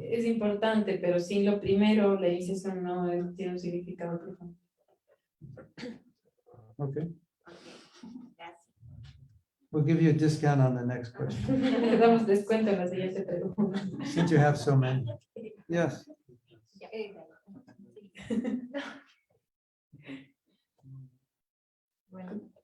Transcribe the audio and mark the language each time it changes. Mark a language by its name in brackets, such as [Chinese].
[Spanish] Es importante, pero sin lo primero, la iniciación no tiene un significado profundo. [English] Okay, [Spanish] Gracias. [English] we'll give you a discount on the next question, [Spanish] Le damos descuento en la siguiente pregunta. [English] since you have so many. Yes, [Spanish] Bueno.